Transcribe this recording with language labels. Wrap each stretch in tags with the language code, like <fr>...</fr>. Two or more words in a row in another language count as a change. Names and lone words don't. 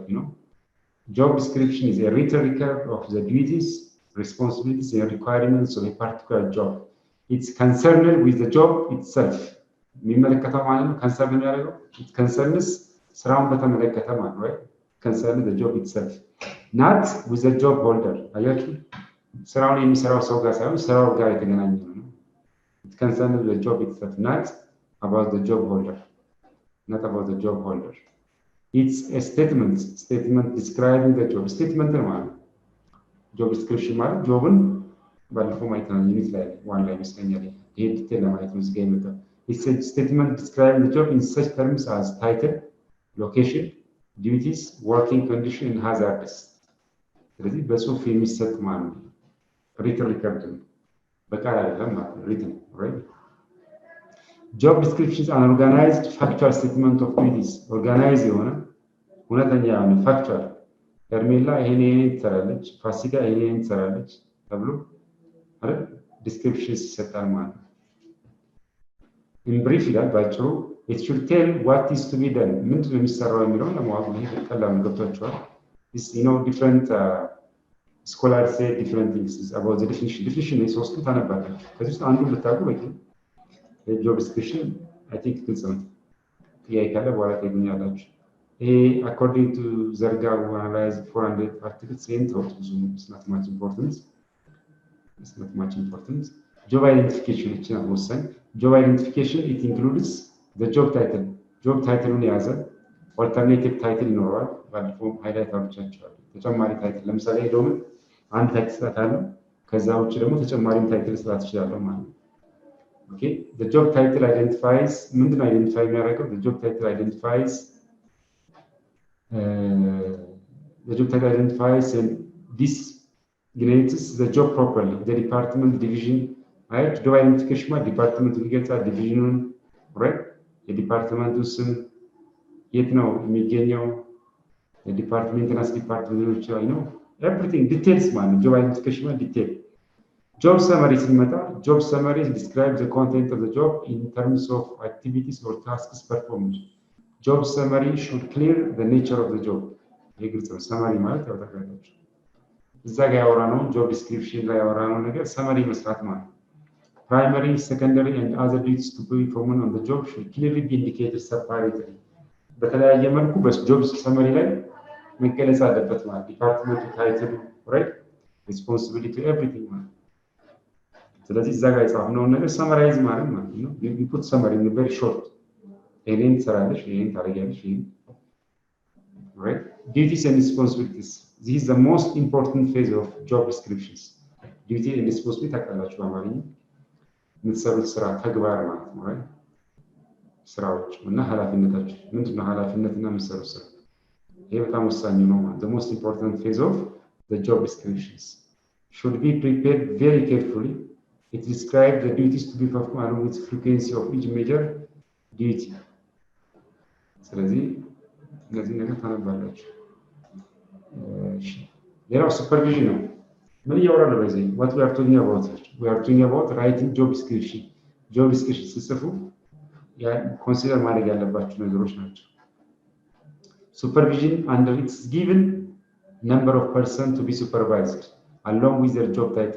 <en>Job description is a written record of the duties, responsibilities and requirements of a particular job. It's concerned with the job itself.</en> <am>የሚመለከተው ማለት ነው</am> <en>concern የሚያደርገው it concerns</en> <am>ስራውን በተመለከተ ማለት ነው</am> <en>right concern the job itself not with the job holder</en> <am>አያችሁ ስራውን የሚሰራው ሰው ጋር ሳይሆን ስራው ጋር የተገናኘ ነው</am> <en>it concerns the job itself not about the job holder it's a statement describing the job statement ማለት job description</en> <am>ማለት ጆብን ባለፈው ማየት ነው ዩኒት ላይ ዋን ላይ መስለኛል ይሄ ዲቴል ለማየት ነው እዚህ ጋር</am> <en>It's a statement describing the job in such terms as title, location, duties, working condition, and hazards.</en> <am>ስለዚህ በጽሁፍ የሚሰጥ ማለት ነው</am> <en>written record</en> <am>በቃል አይደለም ማለት ነው</am> <en>written right job descriptions are organized factual statement of duties organize</en> <am>የሆነ እውነተኛ የሆነ factual ሄርሜላ ይሄን ትሰራለች ፋሲካ ይሄን ትሰራለች ተብሎ አይደል descriptions ይሰጣል ማለት ነው</am> <en>in brief</en> <am>ይላል ባጭሩ</am> <en>it should tell what is to be done</en> <am>ምንድን ነው የሚሰራው የሚለውን ለማወቅ ነው ቀላል ነው ገብቷችኋል</am> <en>this different scholars say different things about the definition is</en> <am>ሶስቱን ታነባላችሁ ከዚህ ውስጥ አንዱን ብታውቁ በቂ</am> <en>job description I think</en> <am>ግልጽ ነው ጥያቄ ካለ በኋላ ታገኛላችሁ ይሄ</am> <en>according to ዘርጋው analyze 400 articles and thought it's not much important job identification is not</en> <am>ወሳኝ</am> <en>job identification it includes the job title</en> <am>ን ያዘ</am> <en>alternative title</en> <am>ይኖራል ባለፈው ሃይላይት አድርጋችኋል ተጨማሪ ታይትል ለምሳሌ ዶምን አንድ ታይትል ስላታለው ከዛ ውጭ ደግሞ ተጨማሪም ታይትል ስላት ይችላል ማለት ነው</am> <en>okay the job title identifies</en> <am>ምንድነው አይደንቲፋይ የሚያደርገው</am> <en>the job title identifies and this designates the job properly the department division right job identification</en> <am>ማለት ዲፓርትመንት ይገልጻል ዲቪዥኑን</am> <en>right</en> <am>የዲፓርትመንቱ ስም የት ነው የሚገኘው የዲፓርትመንትናስ ዲፓርትመንቶች ላይ ነው</am> <en>everything details ማለት job identification ማለት detail job summary ሲመጣ job summary describes the content of the job in terms of activities or tasks performed job summary should clear the nature of the job</en> <am>የግልጽ ነው</am> <en>summary</en> <am>ማለት ያወጣላችሁ እዛ ጋር ያወራነው</am> <en>job description ላይ</en> <am>ያወራነው ነገር</am> <en>summary</en> <am>መስራት ማለት</am> <en>primary secondary and other duties to be performed on the job should clearly be indicated separately</en> <am>በተለያየ መልኩ በጆብ ሰመሪ ላይ መገለጽ አለበት ማለት ዲፓርትመንቱ ታይትል</am> <en>right responsibility everything</en> <am>ማለት ስለዚህ እዛ ጋር የጻፍነው ነገር ሰመራይዝ ማለት ነው</am> <en>you put summary in very short</en> <am>ይሄን ትሰራለሽ ይሄን ታደርጊያለሽ ይሄን</am> <en>right duties and responsibilities this is the most important phase of job descriptions duty and responsibility</en> <am>ታውቃላችሁ በአማርኛ የምትሰሩት ስራ ተግባር ማለት ነው</am> <en>right</en> <am>ስራዎች እና ኃላፊነታችሁ ምንድነው ኃላፊነትና የምትሰሩት ስራ ይሄ በጣም ወሳኝ ነው ማለት</am> <en>the most important phase of the job descriptions should be prepared very carefully it describes the duties to be performed along with frequency of each major duty</en> <am>ስለዚህ እነዚህ ነገር ታነባላችሁ ሌላው ሱፐርቪዥን ነው ምን ያወራል በዚህ</am> <en>what we are talking about writing job description job description</en> <am>ሲጽፉ ኮንሲደር ማድረግ ያለባችሁ ነገሮች ናቸው። ሱፐርቪዥን</am> <en>under its given number of person to be supervised along with their job title.</en>